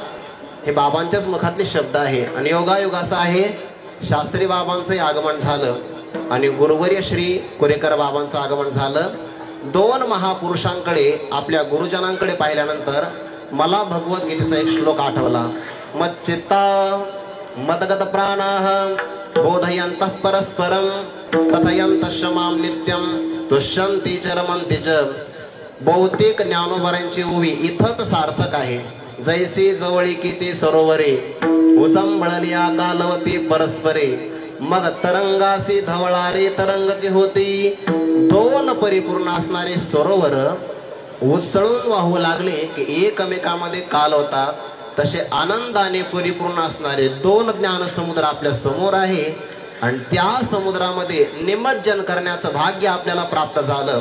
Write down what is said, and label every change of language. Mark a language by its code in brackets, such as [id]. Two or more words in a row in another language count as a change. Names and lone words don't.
[mr] हे बाबांच्याच मुखातले शब्द आहे. आणि योगायोग असा आहे, शास्त्री बाबांचं आगमन झालं आणि गुरुवर्य श्री कुरेकर बाबांचं आगमन झालं. दोन महापुरुषांकडे, आपल्या गुरुजनांकडे पाहिल्यानंतर मला भगवद्गीतेचा एक श्लोक आठवला. [sa] मच्चित्ता मदगत प्राणाः बोधयन्तः परस्परं कथयन्तश्च मां नित्यं तुष्यन्ति च रमन्ति च. [mr] बहुतेक ज्ञानोबरांची उभी इथंच सार्थक आहे. जैसे जवळिकीचे सरोवरे उचंबळलिया कालवती परस्परे, मग तरंगासी धवळारे तरंगचे होती. दोन परिपूर्ण असणारे सरोवर उसळून वाहू लागले की एकमेकांमध्ये काल होतात. तसे आनंदाने परिपूर्ण असणारे दोन ज्ञान समुद्र आपल्या समोर आहे आणि त्या समुद्रामध्ये निमज्जन करण्याचं भाग्य आपल्याला प्राप्त झालं.